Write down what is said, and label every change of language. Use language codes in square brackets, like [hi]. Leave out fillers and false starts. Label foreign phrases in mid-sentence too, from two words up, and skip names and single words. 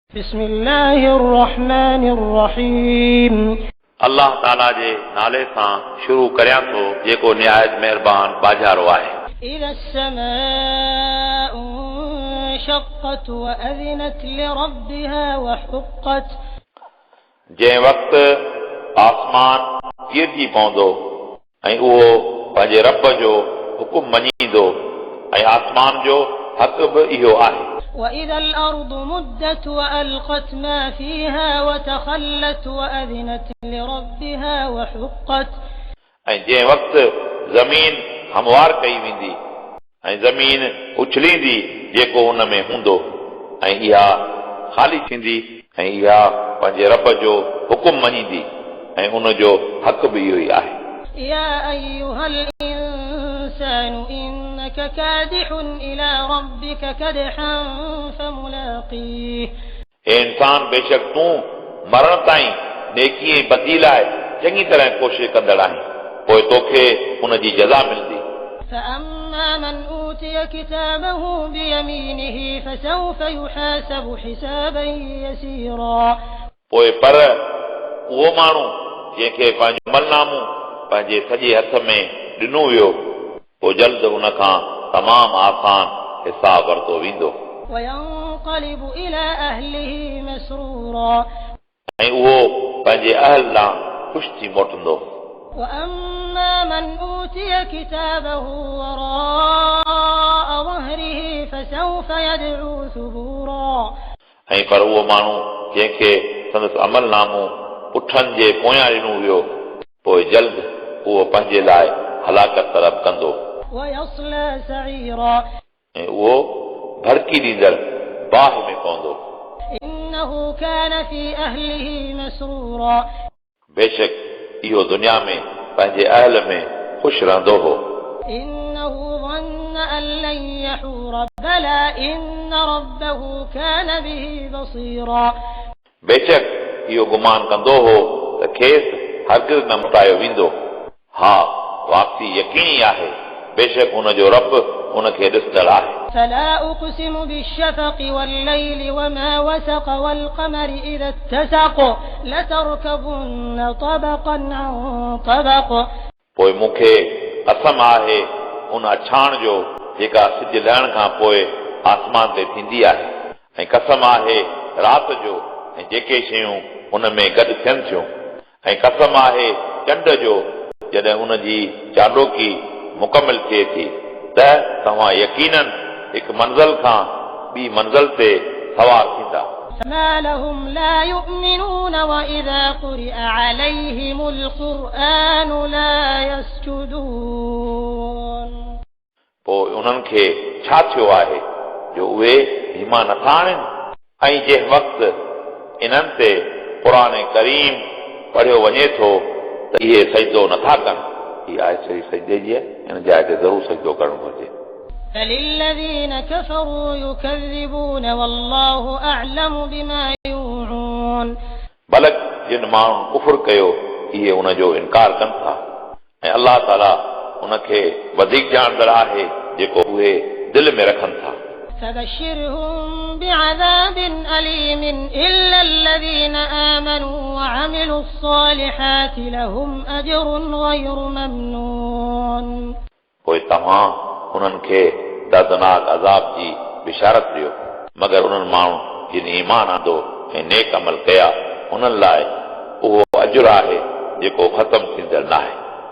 [ar] بسم الله الرحمن الرحيم [sd] अल्लाह ताला जे नाले सां शुरू करियां थो जेको निहायत महिरबान बाजारो आहे। [ar] إذا السماء انشقت وأذنت لربها وحقت [sd] जंहिं वक़्तु आसमान कीरजी पवंदो ऐं उहो पंहिंजे रब जो हुकुम मञींदो ऐं आसमान जो हक़ बि इहो आहे। [ar] وإذا الأرض مدت وألقت ما فيها وتخلت وأذنت لربها وحقت [sd] ऐं जंहिं वक़्तु ज़मीन हमवार कई वेंदी ऐं ज़मीन उछलींदी जेको हुन में हूंदो ऐं इहा ख़ाली थींदी ऐं इहा पंहिंजे रब जो हुकुम मञींदी ऐं उन जो हक़ बि इहो ई आहे। [ar] يا أيها الإنسان إنك كادح إلى ربك كدحا فملاقيه [sd] हे इंसान बेशक तूं मरण ताईं नेकी ऐं बदी लाइ चङी तरह कोशिश कंदड़ आहीं, पोइ तोखे उन जी जज़ा मिलंदी। [ar] فأما من أوتي كتابه بيمينه فسوف يحاسب حسابا يسيرا [sd] पोइ पर उहो माण्हू जंहिंखे पंहिंजो अमलनामो पंहिंजे सॼे हथ में ॾिनो वियो पोइ जल्द उन खां तमामु आसान हिसाब वरितो वेंदो [ar] وينقلب إلى أهله مسرورا [sd] ऐं उहो पंहिंजे अहल लाइ ख़ुशि थी मोटंदो। [ar] وأما من أوتي كتابه وراء ظهره فسوف يدعو ثبورا [sd] ऐं पर उहो माण्हू जंहिंखे संदसि अमलनामो पुठनि जे पोयां ॾिनो वियो पोइ जल्द उहो पंहिंजे लाइ हलाकत तरफ़ कंदो [ar] ويصلى سعيرا [sd] ऐं उहो भड़की ॾींदड़ बाहि में पवंदो। [ar] إنه كان في أهله مسرورا [sd] बेशक इहो दुनिया में पंहिंजे अहल में ख़ुशि रहंदो हो। [ar] إنه ظن أن لن يحور بلى إن ربه كان به بصيرا [sd] बेशक इहो गुमान कंदो हो त खेसि हरगिज़ न मुटायो वेंदो। हा वापसी यकीनी आहे, बेशक हुन जो रब हुनखे ॾिसंदड़ आहे। [ar] فلا أقسم بالشفق والليل وما وسق والقمر إذا اتسق لتركبن طبقا عن طبق [sd] पोइ मूंखे कसम आहे उन अछाण जो जेका सिज लहण खां पोइ आसमान ते थींदी आहे ऐं कसम आहे राति जो ऐं जेके शयूं हुन में गॾु थियनि थियूं ऐं कसम आहे चंड जो जॾहिं हुन जी चाॾोकी मुकमिल थिए थी त तव्हां यकीनन हिकु मंज़िल खां ॿी मंज़िल ते सवार थींदा। [ar] ما لهم لا يؤمنون وإذا قرئ عليهم القرآن لا يسجدون [sd] पोइ उन्हनि खे छा थियो आहे जो उहे ईमान नथा आणनि ऐं जंहिं वक़्तु इन्हनि ते क़ुरान करीम पढ़ियो वञे थो त इहे सजदो नथा कनि। हीअ आहे सजदे जी हिन जाइ ते ज़रूरु सजदो करणु घुरिजे। [ar] فللذين كفروا يكذبون والله أعلم بما يوعون [sd] बलक जिन माण्हुनि कुफुर कयो इहे उन जो इनकार कनि था ऐं अलाह ताला उनखे वधीक ॼाणंदड़ आहे जेको उहे दिलि में रखनि था। [ar] فبشرهم بعذاب أليم إلا الذين آمنوا وعملوا الصالحات لهم أجر غير ممنون [sd] पोइ तव्हां उन्हनि खे दर्दनाक अज़ाब जी बिशारत ॾियो मगर उन्हनि माण्हू जिन ईमान आंदो ऐं नेक अमल कया उन्हनि लाइ उहो अजुर आहे जेको ख़तमु थींदड़ नाहे।